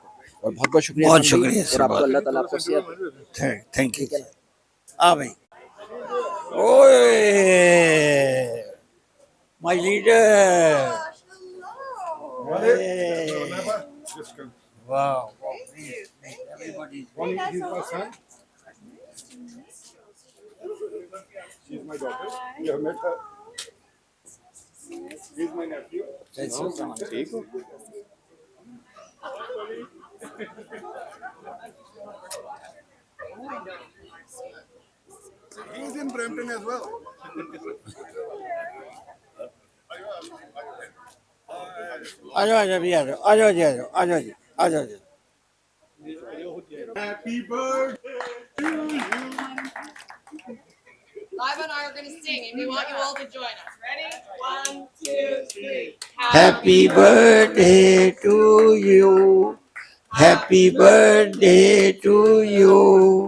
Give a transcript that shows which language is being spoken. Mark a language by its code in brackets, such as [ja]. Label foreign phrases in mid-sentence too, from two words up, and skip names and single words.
[hi] और बहुत बहुत शुक्रिया, बहुत शुक्रिया और आपको [ar] الله تعالى [hi] आपको सेहत। [en] thank you. [hi] हाँ भाई, ओए [en] my leader, [hi] वाह, [en] everybody. He's my son. She's my daughter. You have met her. He's my nephew. He's in Brampton as well. [hi] आ जाओ जी, आ जाओ, आ जाओ जी, आ जाओ, आ जाओ जी, आ जाओ जी। [en] Happy birthday to you. Live and I are going to sing, and we want you all to join us. Ready? 1, 2, 3. Happy birthday to you. Happy birthday to you.